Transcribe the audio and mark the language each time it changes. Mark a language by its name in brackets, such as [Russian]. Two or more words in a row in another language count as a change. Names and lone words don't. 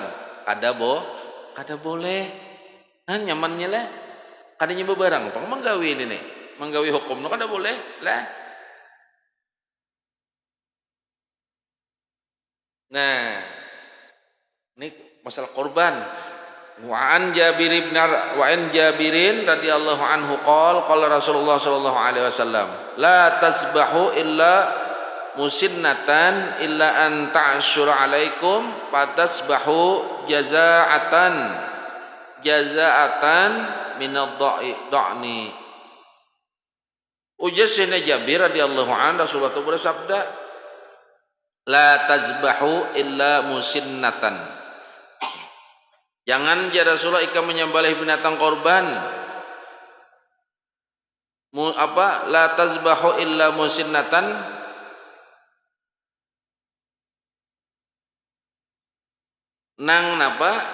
[Banjar] Kada boleh. Nah, nyamannya lah. Kada nyoba barang pang menggawi ini nih. Menggawi hukum no kada boleh lah. Nah, ini masalah korban. [Arabic] وعن جابر رضي الله عنه قال رسول الله صلى الله عليه وسلم لا تذبحوا إلا مسنة إلا أن تعسر عليكم فتذبحوا جذعة من الضأن. [Banjar] Ujassina Jabir [Arabic] رضي الله عنه [Banjar] Rasulullah bersabda [Arabic] لا تذبحوا إلا مسنة. [Banjar] Jangan ya Rasulullah ikan menyembelih binatang korban. [Arabic] لا تذبحوا إلا مسنة. [Banjar] Nang napa?